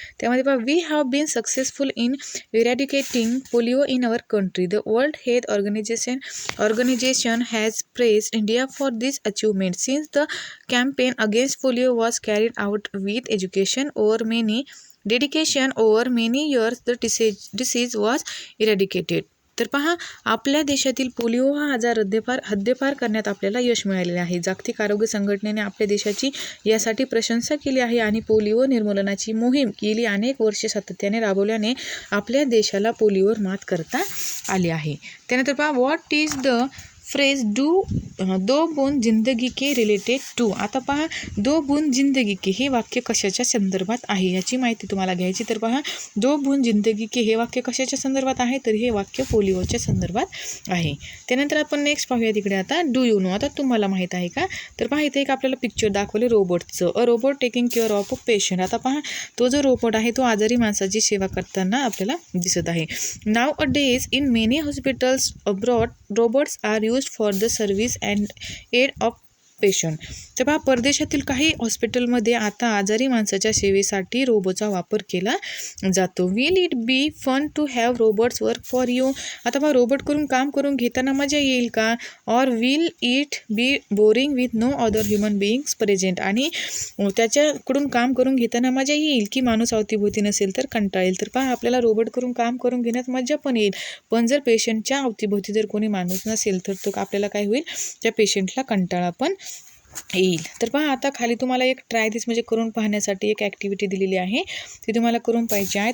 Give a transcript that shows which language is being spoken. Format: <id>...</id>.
<mr>त्यामध्ये पहा,</mr> <en>We have been successful in eradicating polio in our country. The world health organization has praised India for this achievement since the campaign against polio was carried out with education dedication over many years. The disease was eradicated.</en> <mr>तर पहा, आपल्या देशातील polio हा आजार हद्दपार करण्यात आपल्याला यश मिळालेले आहे. जागतिक आरोग्य संघटनेने आपल्या देशाची यासाठी प्रशंसा केली आहे आणि पोलिओ निर्मूलनाची मोहीम गेली अनेक वर्षे सातत्याने राबवल्याने आपल्या देशाला पोलिओवर मात करता आली आहे. त्यानंतर पहा,</mr> <en>what is the phrase</en> <hi>दो बूंद जिंदगी के</hi> <en>Related to.</en> <mr>आता पहा,</mr> <hi>दो बूंद जिंदगी के</hi> <mr>हे वाक्य कशाच्या संदर्भात आहे याची माहिती तुम्हाला घ्यायची. तर पहा,</mr> <hi>दो बूंद जिंदगी के</hi> <mr>हे वाक्य कशाच्या संदर्भात आहे? तर हे वाक्य पोलिओच्या संदर्भात आहे. त्यानंतर आपण नेक्स्ट पाहूया तिकडे. आता</mr> <en>Do you know.</en> <mr>आता तुम्हाला माहीत आहे का? तर पहा, इथे एक आपल्याला पिक्चर दाखवले रोबोटचं.</mr> <en>A robot taking care of a patient.</en> <mr>आता पहा, तो जो रोबोट आहे तो आजारी माणसाची सेवा करताना आपल्याला दिसत आहे.</mr> <en>Nowadays in many hospitals abroad robots are used for the service and aid of patient.</en> <mr>तर पहा, परदेशातील काही हॉस्पिटलमध्ये आता आजारी माणसाच्या सेवेसाठी रोबोचा वापर केला जातो.</mr> <en>Will it be fun to have robots work for you.</en> <mr>आता पहा, रोबोट करून काम करून घेताना मजा येईल का?</mr> <en>Or will it be boring with no other human beings present.</en> <mr>आणि त्याच्याकडून काम करून घेताना मजा येईल की माणूस अवतीभोवती नसेल तर कंटाळेल. तर पहा, आपल्याला रोबोट करून काम करून घेण्यात मजा पण येईल, पण जर पेशंटच्या अवतीभोवती जर कोणी माणूस नसेल तर तो आपल्याला काय होईल? त्या पेशंटला कंटाळा पण येईल. तर पहा, आता खाली तुम्हाला एक ट्राय दिस म्हणजे करून पाहण्यासाठी एक ॲक्टिव्हिटी दिलेली आहे, ती तुम्हाला करून पाहिजे आहे.</mr>